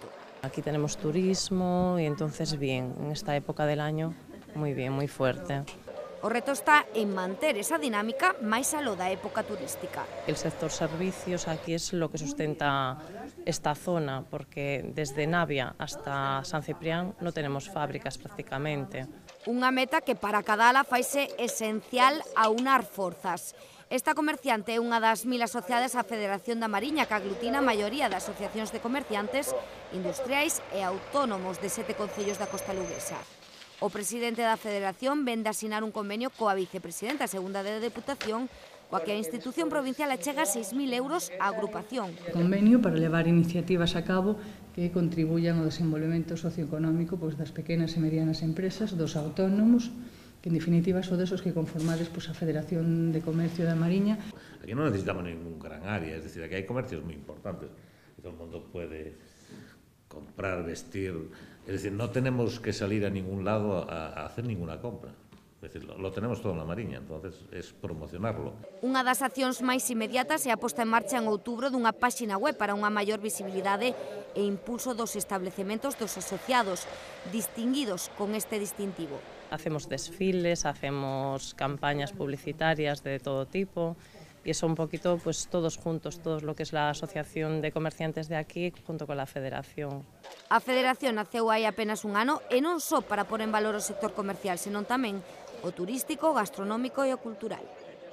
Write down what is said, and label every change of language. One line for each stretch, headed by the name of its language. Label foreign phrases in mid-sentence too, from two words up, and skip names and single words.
Spanish: Aquí tenemos turismo y entonces bien, en esta época del año, muy bien, muy fuerte.
Galician: O reto está en manter esa dinámica máis aló da época turística.
Spanish: El sector servicios aquí es lo que sustenta esta zona, porque desde Navia hasta San Ciprián no tenemos fábricas prácticamente.
Galician: Unha meta que para Cadala faise esencial aunar forzas. Esta comerciante é unha das 1000 asociadas á Federación da Mariña, que aglutina a maioría das asociacións de comerciantes, industriais e autónomos de 7 concellos da costa luguesa. O presidente da Federación vén de asinar un convenio coa vicepresidenta segunda da Deputación, coa que a institución provincial achega 6.000 euros á agrupación. Convenio para levar iniciativas a cabo que contribuyan ao desenvolvemento socioeconómico das pequenas e medianas empresas, dos autónomos, que en definitiva son desos que conformades a Federación de Comercio da Mariña. Aquí non necesitamos ningún gran área,
Spanish: es decir,
Galician: aquí hai comercios moi importantes,
Spanish: que todo el mundo puede comprar, vestir, es decir, no tenemos que salir a ningún lado a hacer ninguna compra. Es decir, lo tenemos todo en la Mariña, entonces es promocionarlo.
Galician: Unha das accións máis inmediatas é a posta en marcha en outubro dunha páxina web para unha maior visibilidade e impulso dos establecementos dos asociados, distinguidos con este distintivo.
Spanish: Hacemos desfiles, hacemos campañas publicitarias de todo tipo, y eso un poquito pues todos juntos, todo lo que es la Asociación de Comerciantes de aquí junto con la Federación.
Galician: A Federación naceu hai apenas un ano e non só para pôr en valor o sector comercial, senón tamén o turístico, o gastronómico e o cultural.